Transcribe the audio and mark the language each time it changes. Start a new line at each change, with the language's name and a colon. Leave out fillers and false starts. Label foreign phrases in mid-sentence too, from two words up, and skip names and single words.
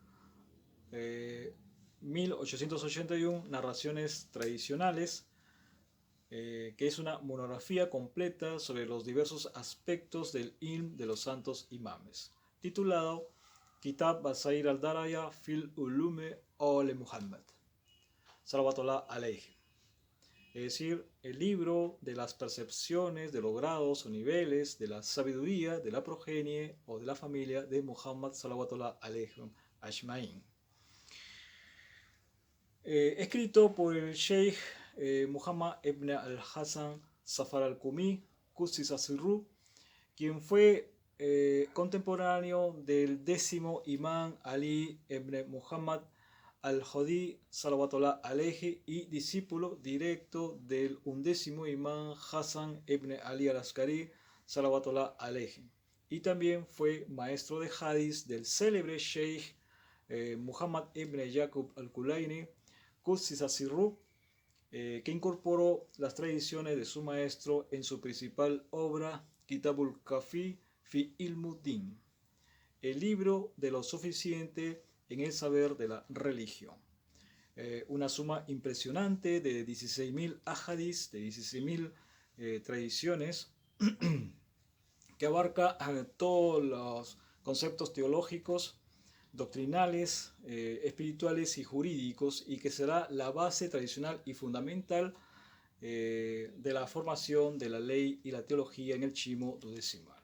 Spanish: 1881 narraciones tradicionales, que es una monografía completa sobre los diversos aspectos del ilm de los santos imames, titulado Kitab Basair al-Daraya fil Ulume Ole Muhammad,
Arabic: صلوات الله عليه.
Spanish: Es decir, el libro de las percepciones de los grados o niveles de la sabiduría de la progenie o de la familia de Muhammad
Arabic: صلوات الله عليه أجمعين.
Spanish: Escrito por el Sheikh Muhammad ibn al-Hasan Safar al-Qumi,
Arabic: قدس سره,
Spanish: quien fue contemporáneo del 10º imán Ali ibn Muhammad al-Hadi
Arabic: صلوات الله عليه
Spanish: y discípulo directo del 11º imán Hassan ibn Ali al-Askari
Arabic: صلوات الله عليه,
Spanish: y también fue maestro de hadith del célebre Sheikh Muhammad ibn Yaqub al-Kulaini,
Arabic: قدس سره,
Spanish: que incorporó las tradiciones de su maestro en su principal obra Kitabul Kafi fi Ilmuddin, el libro de lo suficiente en el saber de la religión. una suma impresionante de 16.000 ahadis, de 16.000 tradiciones, que abarca todos los conceptos teológicos, doctrinales, espirituales y jurídicos, y que será la base tradicional y fundamental de la formación de la ley y la teología en el Chimo duodecimano.